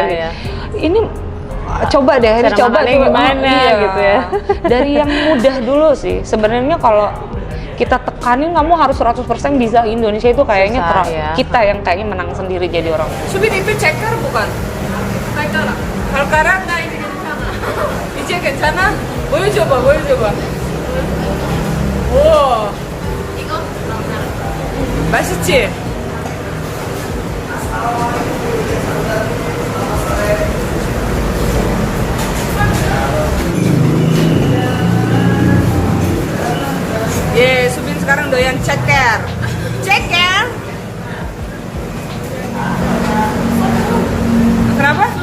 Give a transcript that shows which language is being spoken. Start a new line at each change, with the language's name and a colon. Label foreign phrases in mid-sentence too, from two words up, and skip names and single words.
Indonesian: Ini coba deh, dicoba tuh gimana gitu ya. Dari yang mudah dulu sih. Sebenarnya kalau kita tekanin kamu harus 100% bisa Indonesia itu kayaknya kita yang kayaknya menang sendiri jadi orang. Subin itu ceker bukan? Kalkara nggak ini 괜찮아.
Korean: 이제 괜찮아? 보여줘봐. 오. 이거? 맛있지?
Indonesian: Subin sekarang doyan ceker. Kenapa?